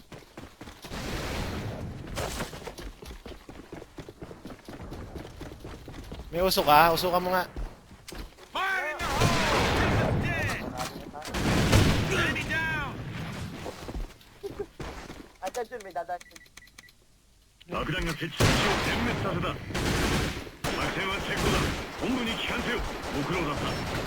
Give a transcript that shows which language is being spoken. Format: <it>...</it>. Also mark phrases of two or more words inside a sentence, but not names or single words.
<tl>May usok ka, usukan mo nga. Ay, dyan, may dadaan.</tl> <ja>爆弾が設置した基地を全滅させた。作戦は成功だ。本部に帰還せよ。ご苦労だった。</ja>